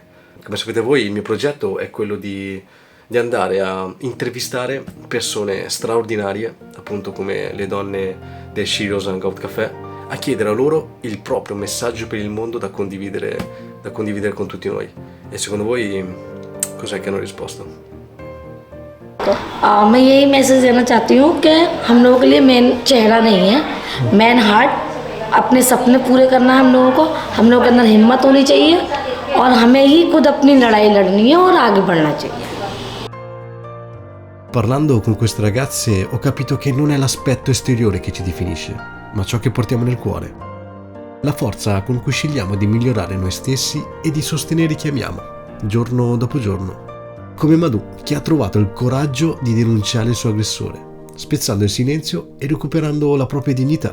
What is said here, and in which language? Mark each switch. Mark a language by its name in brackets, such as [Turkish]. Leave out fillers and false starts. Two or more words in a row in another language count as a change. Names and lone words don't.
[Italian] Come sapete voi, il mio progetto è quello di andare a intervistare persone straordinarie, appunto come le donne del Sheroes Hangout Café, a chiedere a loro il proprio messaggio per il mondo da condividere con tutti noi. E secondo voi cos'è che hanno risposto? [Hindi] मैं यही मैसेज देना चाहती हूँ कि हम लोगों के लिए मेन चेहरा नहीं है, [English] main heart. [Hindi] अपने सपने पूरे करना है हम लोगों को, हम लोगों के अंदर हिम्मत होनी चाहिए और हमें ही खुद अपनी लड़ाई लड़नी है और आगे बढ़ना चाहिए। [Italian] Parlando con queste ragazze ho capito che non è l'aspetto esteriore che ci definisce, ma ciò che portiamo nel cuore. la forza con cui scegliamo di migliorare noi stessi e di sostenere chi amiamo, giorno dopo giorno. Come Madhu, che ha trovato il coraggio di denunciare il suo aggressore, spezzando il silenzio e recuperando la propria dignità.